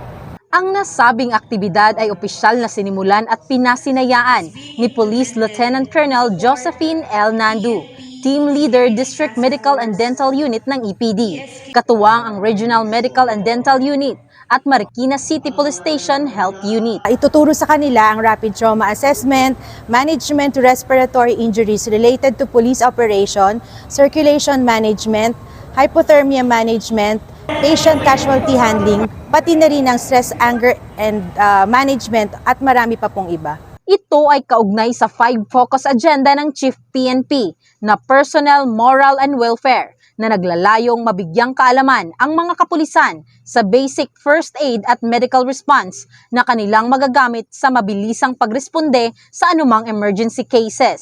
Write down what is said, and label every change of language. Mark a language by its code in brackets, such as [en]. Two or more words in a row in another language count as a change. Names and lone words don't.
[tl] Ang nasabing aktibidad ay opisyal na sinimulan at pinasinayaan ni Police Lieutenant Colonel Josephine L. Nandu, Team Leader District Medical and Dental Unit ng EPD, katuwang ang Regional Medical and Dental Unit at Marikina City Police Station Health Unit. Ituturo sa kanila ang [en] rapid trauma assessment, management to respiratory injuries related to police operation, circulation management, hypothermia management, patient casualty handling, [tl] pati na rin ang [en] stress, anger, and management [tl] at marami pa pong iba. Ito ay kaugnay sa 5 focus agenda ng Chief PNP na Personnel, Moral and Welfare na naglalayong mabigyang kaalaman ang mga kapulisan sa [en] basic first aid [tl] at [en] medical response [tl] na kanilang magagamit sa mabilisang pagresponde sa anumang [en] emergency cases.